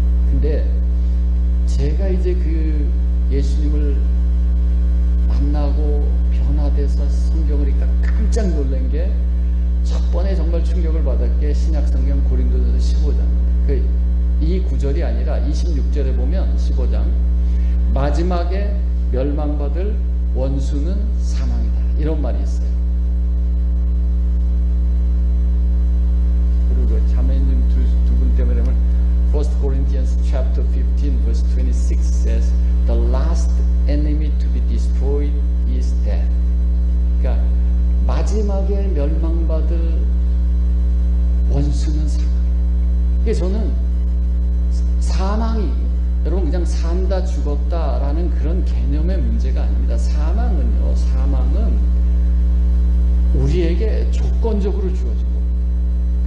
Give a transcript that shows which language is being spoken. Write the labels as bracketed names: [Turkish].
[Korean] 근데 제가 이제 그 예수님을 만나고 변화돼서 성경을 읽다 깜짝 놀란 게, 첫 번에 정말 충격을 받았게 신약성경 고린도전서 15장 이 구절이 아니라 26절에 보면 15장 마지막에 멸망받을 원수는 사망이다, 이런 말이 있어요. 그리고 자매님 두 분 때문에 [English] 1 Corinthians chapter 15 verse 26 says the last enemy to be destroyed is death. [Korean] 그러니까 마지막에 멸망받을 원수는 사망. 그게 저는 사망이 여러분 그냥 산다 죽었다라는 그런 개념의 문제가 아닙니다. 사망은요, 사망은 우리에게 조건적으로 주어진 겁니다.